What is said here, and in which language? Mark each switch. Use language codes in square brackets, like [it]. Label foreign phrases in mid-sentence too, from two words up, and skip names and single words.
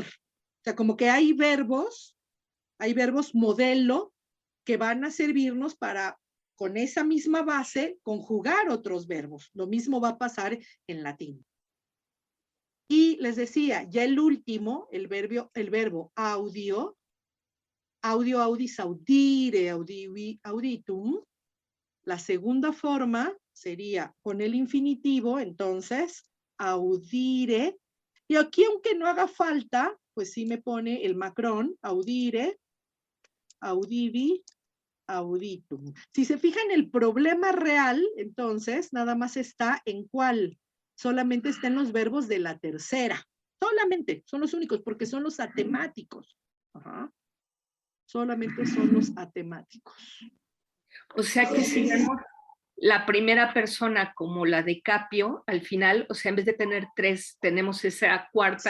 [es] O sea, como que hay verbos modelo que van a servirnos para, con esa misma base, conjugar otros verbos. Lo mismo va a pasar en latín. Y les decía, ya el último, el verbo audio, audio, [la] audis, audire, audivi, auditum. [es] La segunda forma sería con el infinitivo, entonces, audire. Y aquí, aunque no haga falta, pues sí me pone el macrón, [la] audire, audivi, auditum. [es] Si se fijan, el problema real, entonces, nada más está en cuál. Solamente está en los verbos de la tercera. Solamente, son los únicos, porque son los atemáticos. Ajá. Solamente son los atemáticos. O sea que si vemos la primera persona como la de Capio, al final, o sea, en vez de tener 3, tenemos esa cuarta.